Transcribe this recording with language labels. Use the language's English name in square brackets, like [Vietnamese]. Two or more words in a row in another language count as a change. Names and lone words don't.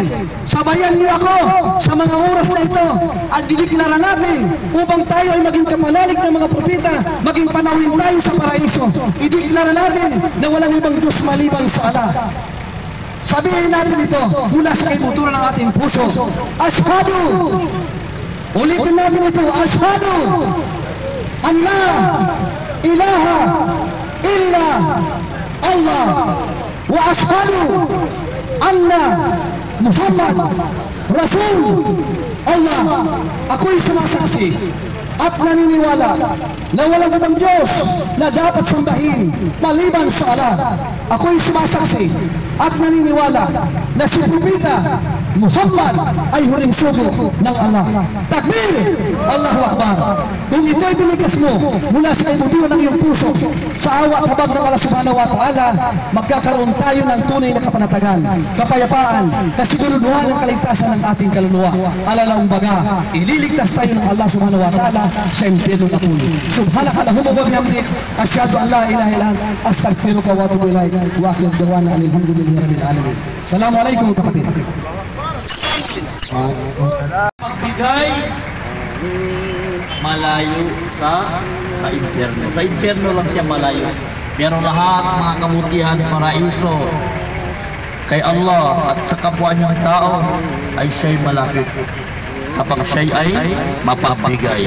[Filipino] Sabayan niyo ako sa mga oras na ito at dideklara natin upang tayo ay maging kapanalig ng mga propeta, maging panawin tayo sa paraiso. Ideklara natin na walang ibang Diyos maliban sa Allah. Sabihin natin ito mula sa kaibuturan ng ating puso. Ashhadu! Ulitin natin ito. Ashhadu! [Arabic] الله إله! إلا الله وأشهد أن محمد رسول الله. [Filipino] Ako'y sumasaksi at naniniwala na walang ibang Diyos na dapat sambahin maliban sa Allah. Ako'y sumasaksi at naniniwala na si Propeta Muhammad ay huling sugo ng Allah. [Arabic] تكبير الله أكبر! [Filipino] Kung ito'y binigas mo mula sa ibudiwan ng iyong puso, sa awa at habag ng [Arabic] الله سبحانه وتعالى, [Filipino] magkakaroon tayo ng tunay na kapanatagan, kapayapaan, kasiguraduhan ng kaligtasan ng ating kaluluwa. Alalaong baga, ililigtas tayo ng [Arabic] الله سبحانه وتعالى [Filipino] sa impyerno na pulo. [Arabic] سبحانك اللهم وبحمدك أشهد أن لا إله إلا أنت أستغفرك وأتوب إليك وآخر دعوانا الحمد لله رب العالمين. [Filipino] Assalamualaikum kapatid. Magbigay malayo sa impyerno. Sa impyerno lang siya malayo. Pero lahat mga kabutihan, paraiso kay Allah at sa kapwa niyang tao ay siya'y malapit kapag siya'y ay mapagbigay.